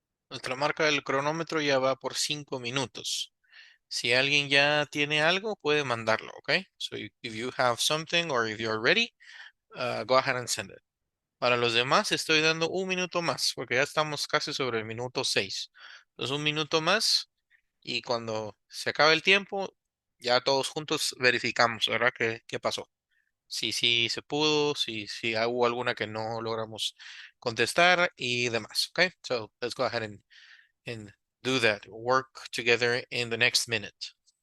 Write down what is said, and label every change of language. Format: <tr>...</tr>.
<es>Nuestra marca del cronómetro ya va por 5 minutos. Si alguien ya tiene algo, puede mandarlo, ¿ok?</es> <en>So if you have something or if you're ready, go ahead and send it.</en> <es>Para los demás estoy dando un minuto más, porque ya estamos casi sobre el minuto 6. Entonces un minuto más y cuando se acabe el tiempo, ya todos juntos verificamos, ¿verdad? ¿Qué pasó? Si sí se pudo, si hubo alguna que no logramos contestar y demás, ¿ok?</es> <en>So let's go ahead and do that. Work together in the next minute.</en>